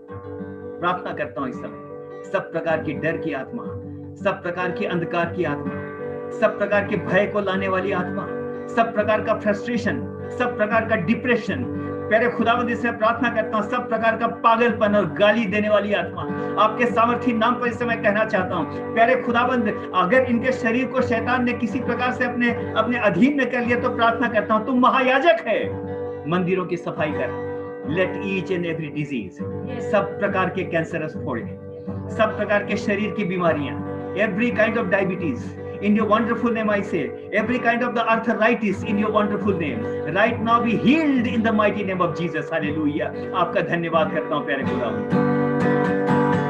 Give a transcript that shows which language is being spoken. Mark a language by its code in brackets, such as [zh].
[hi] प्रार्थना करता हूं इस समय सब प्रकार की डर की आत्मा, सब प्रकार की अंधकार की आत्मा, सब प्रकार के भय को लाने वाली आत्मा, सब प्रकार का फ्रस्ट्रेशन, सब प्रकार का डिप्रेशन, प्यारे खुदावंद इसमें प्रार्थना करता हूं सब प्रकार का पागलपन और गाली देने वाली आत्मा आपके सामर्थी नाम पर इस समय कहना चाहता हूं। प्यारे खुदावंद, अगर इनके शरीर को शैतान ने किसी प्रकार से अपने अधीन में कर लिया तो प्रार्थना करता हूं, तुम महायाजक है, मंदिरों की सफाई कर। [en] let each and every disease, [hi] सब प्रकार के कैंसरस फोड़े, सब प्रकार के शरीर की बीमारियां, [en] every kind of diabetes, in your wonderful name I say, every kind of the arthritis in your wonderful name, right now be healed in the mighty name of Jesus. Hallelujah. [hi] आपका धन्यवाद करता हूं प्यारे खुदावंद।